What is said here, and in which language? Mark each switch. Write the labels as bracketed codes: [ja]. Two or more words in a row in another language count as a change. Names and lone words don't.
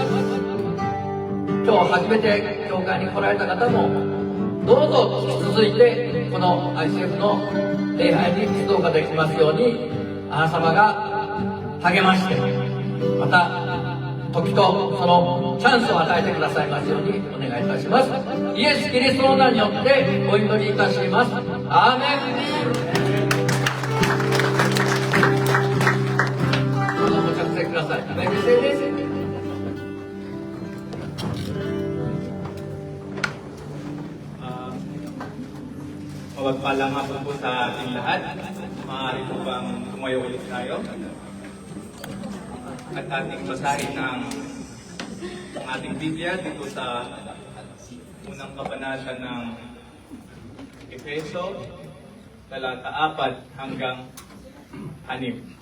[ja] 今日初めて教会に来られた方もどうぞ引き続いてこの ICF の礼拝に出動ができますように、あなた様が励まして、また時とそのチャンスを与えてくださいますようにお願いいたします。イエス・キリストの名によってお祈りいたします。アーメン。どうぞご着席ください。メッセージです。 [tl] Mapagpalang hapon po sa ating lahat. Maaari po bang tumayo ulit tayo? At ating basahin ng ating Biblia dito sa unang kabanata ng Efeso, talata 4 hanggang 6.